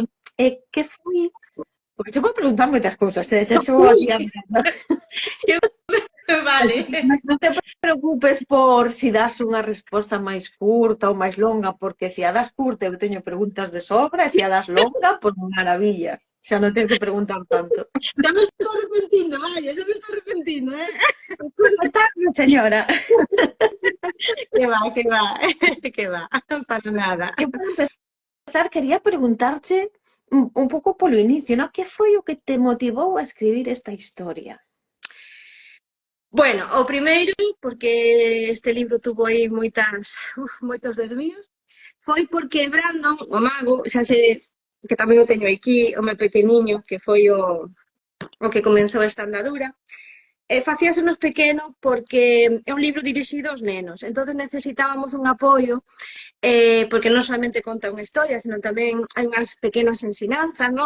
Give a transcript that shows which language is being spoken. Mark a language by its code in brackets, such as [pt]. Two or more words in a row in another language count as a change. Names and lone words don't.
[gl] é que foi porque che vou preguntar moitas cousas, xa che vou Ui, aquí avisando. Vale. Non te preocupes por si das unha resposta máis curta ou máis longa, porque se a das curta eu teño preguntas de sobra, e se a das longa, pois maravilla. Xa non teño que preguntar tanto. [es] Ya me estoy arrepentindo, vaya, ya me estoy arrepentindo, ¿eh? Tarde, señora. Que va, que va, que va, para nada. [gl] Eu para empezar quería preguntarche un pouco polo inicio, ¿no? Que foi o que te motivou a escribir esta historia? Bueno, o primeiro, porque este libro tuvo aí moitos desvíos, foi porque Brandon, o mago, xa se que tamén o teño aquí, o meu pequeniño, que foi o que comenzou esta andadura, facíasenos pequeno porque é un libro dirixido aos nenos, entonces necesitábamos un apoio porque non solamente conta unha historia, senón tamén hai unhas pequenas ensinanzas, non?